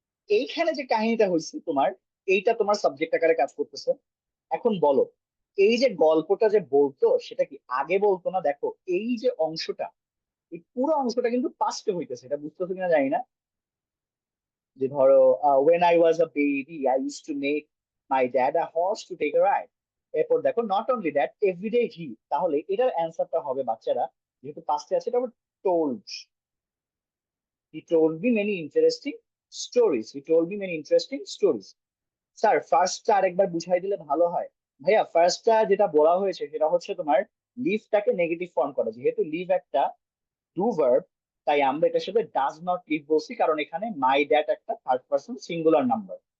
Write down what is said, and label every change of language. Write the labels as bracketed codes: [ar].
[bn] এইখানে যে কাহিনীটা হয়েছে তোমার, এইটা তোমার সাবজেক্ট আকারে কাজ করতেছে। এখন বলো এই যে গল্পটা যে বলতো সেটা কি আগে বলতো না? দেখো এই যে অংশটা, এই পুরো অংশটা কিন্তু পাস্টে হইতেছে, এটা বুঝতেছো কিনা জানি না। যে ধরো [en] when I was a baby I used to make my dad a horse to take a ride. [bn] এরপর দেখো [en] not only that every day he, [bn] তাহলে এটার অ্যান্সারটা হবে বাচ্চারা, যেহেতু পাস্টে আছে এটা [en] told, he told me many interesting stories, he told me many interesting stories. [bn] Sir ফার্স্টটা আরেকবার বুঝাই দিলে ভালো হয়। ভাইয়া ফার্স্টটা যেটা বলা হয়েছে সেটা হচ্ছে তোমার লিভটাকে নেগেটিভ ফর্ম করা, যেহেতু লিভ একটা ডু ভার্ব, তাই আমরা এটার সাথে ডাজ নট লিভ বলছি, কারণ এখানে মাই ড্যাড একটা থার্ড পার্সন সিঙ্গুলার নাম্বার।